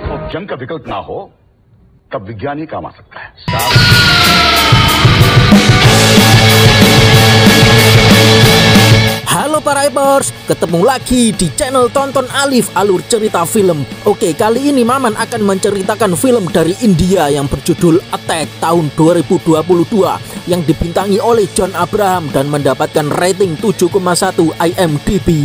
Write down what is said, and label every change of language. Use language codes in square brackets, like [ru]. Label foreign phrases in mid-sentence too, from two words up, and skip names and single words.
[hi] जंग का विकल्प ना हो तब विज्ञान ही काम आ सकता है। [id] Halo para Epers, ketemu lagi di channel Tonton Alif Alur Cerita Film. Oke, kali ini Maman akan menceritakan film dari India yang berjudul Attack tahun 2022 yang dibintangi oleh John Abraham dan mendapatkan rating 7,1 IMDb.